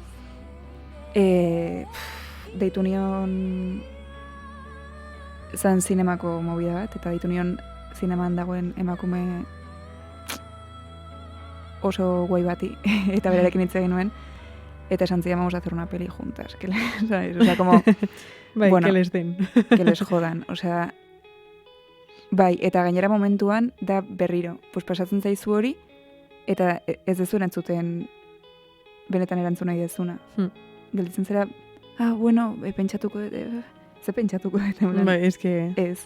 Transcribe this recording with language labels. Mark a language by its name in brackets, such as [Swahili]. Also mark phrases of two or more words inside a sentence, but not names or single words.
[Basque] Deitu nion zan zinemako movida bat, eta deitu nion zineman dagoen emakume oso guai bati, eta berarekin hitz egin nuen, eta esan zidan [Spanish] vamos a hacer una peli juntas, ¿sabes? O sea, como... [Basque] Bai, bueno, [Spanish] que les den. Que les jodan, o sea... [Basque] Bai, eta gainera momentuan da berriro, [Spanish] pues [Basque] pasatzen zaizu hori, eta ez dezu erantzuten benetan erantzun nahi dezuna. Gelditzen zera, bueno, pentsatuko dut, ze pentsatuko dut. Bai, eske... Ez.